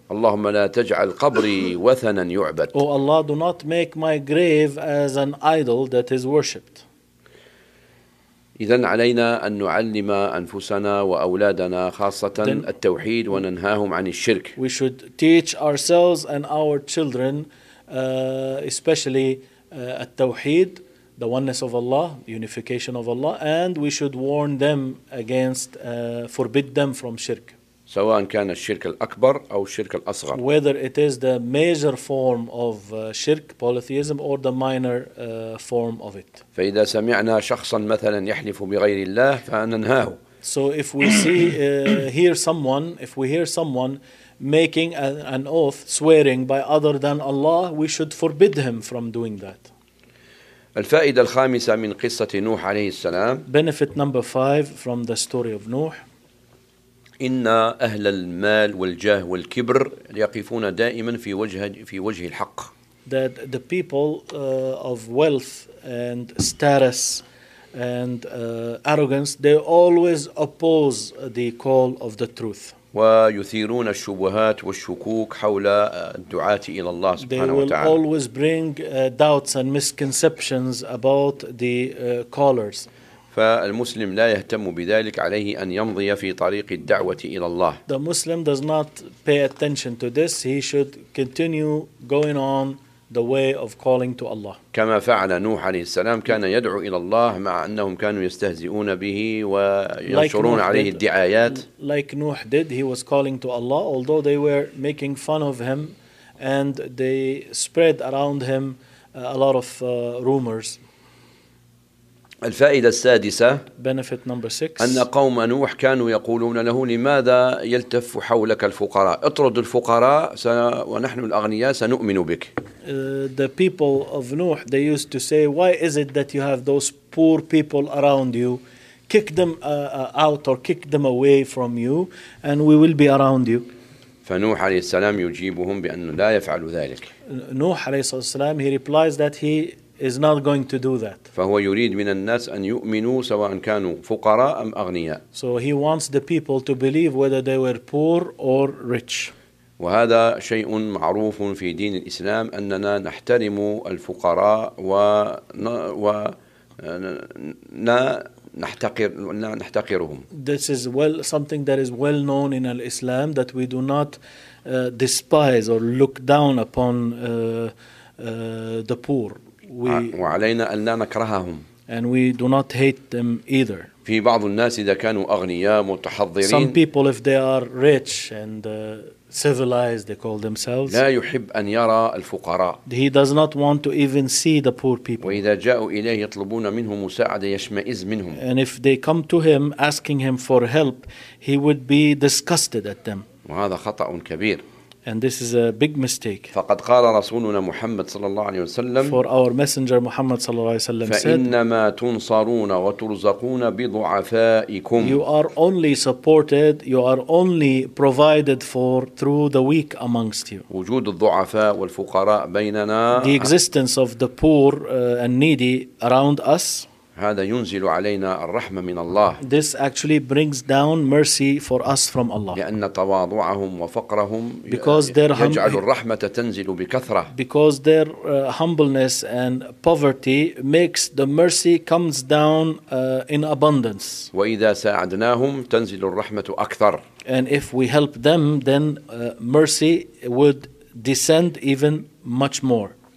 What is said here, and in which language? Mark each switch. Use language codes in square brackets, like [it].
[ar] اللهم لا تجعل قبري وثنا يعبد. [en] Oh Allah, do not make my grave as an idol that is worshipped. [ar] إذن علينا أن نعلم أنفسنا وأولادنا خاصة التوحيد وننهاهم عن الشرك. [en] We should teach ourselves and our children. Especially التوحيد, the oneness of Allah, unification of Allah, and we should warn them against, forbid them from shirk. [ar] سواء كان الشرك الأكبر أو الشرك الأصغر. [en] Whether it is the major form of shirk, polytheism, or the minor form of it. [ar] فإذا سمعنا شخصا مثلا يحلف بغير الله فننهاه. [en] So if we see hear someone making an oath swearing by other than Allah, we should forbid him from doing that. [ar] الفائدة الخامسة من قصة نوح عليه السلام. [en] Benefit number 5 from the story of Nuh. [ar] إن أهل المال والجاه والكبر يقفون دائما في وجه الحق. [en] That the people of wealth and status and arrogance, they always oppose the call of the truth. [ar] ويثيرون الشبهات والشكوك حول الدعاة إلى الله سبحانه وتعالى. [en] They will always bring doubts and misconceptions about the callers. [ar] فالمسلم لا يهتم بذلك، عليه أن يمضي في طريق الدعوة إلى الله. [en] The Muslim does not pay attention to this. He should continue going on the way of calling to Allah. [ar] كما فعل نوح عليه السلام، كان يدعو إلى الله مع أنهم كانوا يستهزئون به وينشرون عليه الدعايات. [en] Like Nuh did, he was calling to Allah, although they were making fun of him and they spread around him a lot of rumors. [ar] الفائدة السادسة، [en] benefit number six، [ar] أن قوم نوح كانوا يقولون له: لماذا يلتف حولك الفقراء؟ اطرد الفقراء ونحن الأغنياء سنؤمن بك. [en] The people of Nuh, they used to say, why is it that you have those poor people around you? Kick them out or kick them away from you and we will be around you. [ar] فنوح عليه السلام يجيبهم بأنه لا يفعل ذلك. نوح عليه السلام, [en] he replies that he is not going to do that. [ar] فهو يريد من الناس أن يؤمنوا سواء كانوا فقراء أم أغنياء. [en] So he wants the people to believe whether they were poor or rich. [ar] وهذا شيء معروف في دين الإسلام، أننا نحترم الفقراء ونحتقرهم. [en] This is well something that is well known in Islam, that we do not despise or look down upon the poor. [ar] وعلينا أن لا نكرههم. [en] And we do not hate them either. [ar] في بعض الناس إذا كانوا أغنياء متحضرين. [en] Some people if they are rich and civilized, they call themselves. [ar] لا يحب أن يرى الفقراء. [en] He does not want to even see the poor people. [ar] وإذا جاءوا إليه يطلبون منه مساعدة يشمئز منهم. [en] And if they come to him asking him for help, he would be disgusted at them. [ar] وهذا خطأ كبير. [en] And this is a big mistake. [ar] فقد قال رسولنا محمد صلى الله عليه وسلم. [en] For our messenger Muhammad [ar] صلى الله عليه وسلم [en] said. [ar] فإنما تنصرون وترزقون بضعفائكم. [en] You are only supported, you are only provided for through the weak amongst you. [ar] وجود الضعفاء والفقراء بيننا. [en] The existence of the poor and needy around us. [ar] هذا ينزل علينا الرحمة من الله. [en] This actually brings down mercy for us from Allah. [ar] لأن تواضعهم وفقرهم يجعل الرحمة تنزل بكثرة. [en] Because their humbleness and poverty makes the mercy comes down in abundance. [ar] وإذا ساعدناهم تنزل الرحمة أكثر. [en] And if we help them, then mercy would descend even much more.